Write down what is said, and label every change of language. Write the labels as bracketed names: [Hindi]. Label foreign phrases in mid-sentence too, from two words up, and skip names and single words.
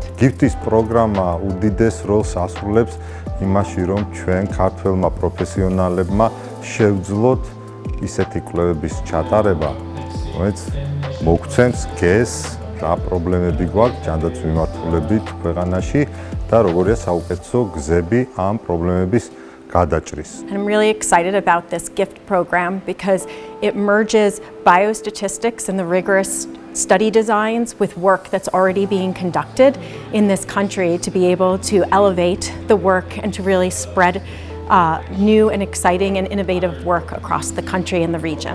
[Georgian] გიფტის პროგრამა უდიდეს როლს ასრულებს იმაში, რომ ჩვენ ქართველმა პროფესიონალებმა შევძლოთ ისეთი კვლევების ჩატარება, რომელიც მოგცემს გესს, რა პრობლემები გვაქვს ჯანდაცვის მიმართულებით ქვეყანაში და როგორია საუკეთესო გზები ამ პრობლემების გადაჭრის. [English] I'm really excited about this gift program because it merges biostatistics and the rigorous study designs with work that's already being conducted in this country to be able to elevate the work and to really spread new and exciting and innovative work across the country and the region.